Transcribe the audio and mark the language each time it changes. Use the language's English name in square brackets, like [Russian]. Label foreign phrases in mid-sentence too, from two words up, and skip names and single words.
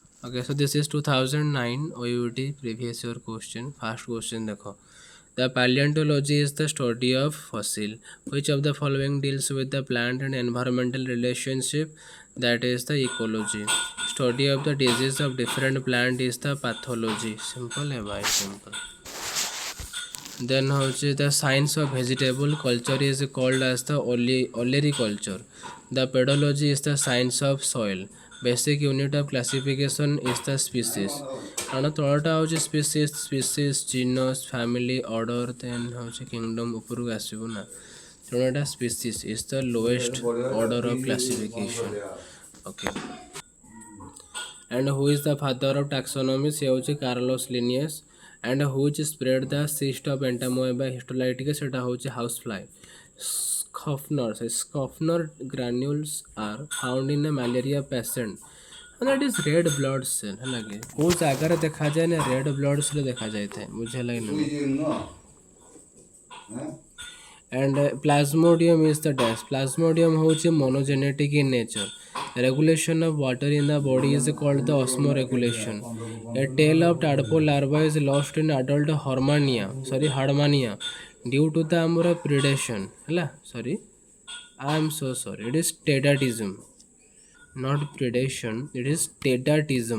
[English] Okay, so this is 2009 OUT previous year question. First question देखो. The paleontology is the study of fossil. Which of the following deals with the plant and environmental relationship? That is the ecology. Study of the disease of different plant is the pathology. [Hindi] Simple है भाई, [English] simple. Then the science of vegetable culture is called as the olericulture. The pedology is the science of soil. Basic unit of classification is the species. [Odia] କାରଣ ତଳଟା ହେଉଛି [English] species genus family order then ହେଉଛି kingdom [Odia] ଉପରକୁ ଆସିବୁ ନା ତେଣୁ ଏଇଟା [English] species is the lowest order of classification. Okay. And who is the father of taxonomy? [Odia] ସେ ହେଉଛି Carlos Linnaeus. [English] And which spread the cyst of entamoeba histolytica? [Odia] ସେଟା ହେଉଛି [English] house fly. Schaffner granules are found in a malaria patient. And that is red blood cell [Odia] ହେଲା କି କେଉଁ ଜାଗାରେ ଦେଖାଯାଏ ନା [English] red blood cell [Odia] ଦେଖାଯାଇଥାଏ ବୁଝିହେଲା କି ନା. [English] And plasmodium is the dash. Plasmodium ହେଉଛି monogenetic in nature. Regulation of water in the body is called the osmoregulation. A tail of tadpole larva is lost in adult Hardmania due to the ଆମର predation ହେଲା I am so sorry, it is tedatism, not predation, it is tedatism.